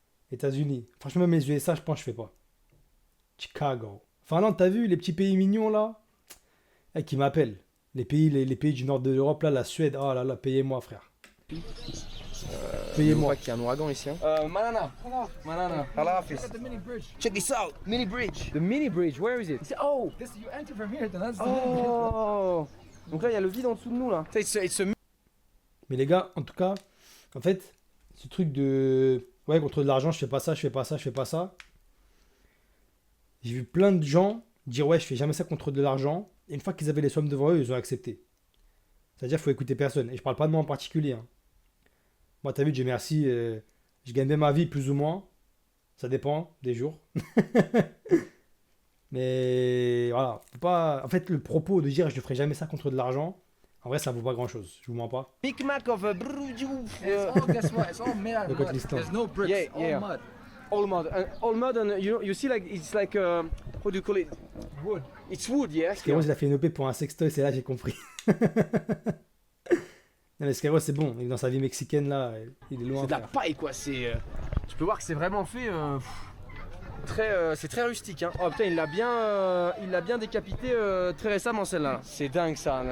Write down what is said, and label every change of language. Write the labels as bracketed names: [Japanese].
[French] États-Unis. Franchement, même les USA, je pense que je fais pas. Chicago. Finlande, t'as vu les petits pays mignons là, qui m'appellent. Les pays du nord de l'Europe, là, la Suède. Oh là là, payez-moi, frère. Payez-moi. Pas qu'il y a un ouragan ici. Hein. Manana. [English] The mini bridge. Check this out. Mini bridge. The mini bridge, where is it? Oh. This you enter from here, then that's the mini bridge. Oh. [French] Donc là, il y a le vide en dessous de nous, là. Mais les gars, en tout cas, en fait, ce truc de... Ouais, contre de l'argent, je fais pas ça, je fais pas ça, je fais pas ça. J'ai vu plein de gens dire ouais, je fais jamais ça contre de l'argent. Et une fois qu'ils avaient les sommes devant eux, ils ont accepté. C'est-à-dire qu'il faut écouter personne. Et je parle pas de moi en particulier. Hein. Moi, t'as vu, Dieu merci, je gagne bien ma vie plus ou moins. Ça dépend des jours. Mais voilà, faut pas... En fait, le propos de dire je ne ferai jamais ça contre de l'argent, en vrai, ça vaut pas grand-chose. Je vous mens pas. [English] Big Mac of It's all, guess what? It's all made out of Look at mud. this stuff. There's no bricks, Yeah. all mud. All mud, and you see like it's like what do you call it? Wood. It's wood, yes. [French] Skyros, il a fait une OP pour un sextoy, c'est là que j'ai compris. Non mais Skyros, c'est bon. Dans sa vie mexicaine, là, il est loin. C'est de la frère. paille, quoi. C'est. Tu peux voir que c'est vraiment fait. C'est très rustique. Hein. Oh putain, il l'a bien décapité très récemment celle-là. C'est dingue ça.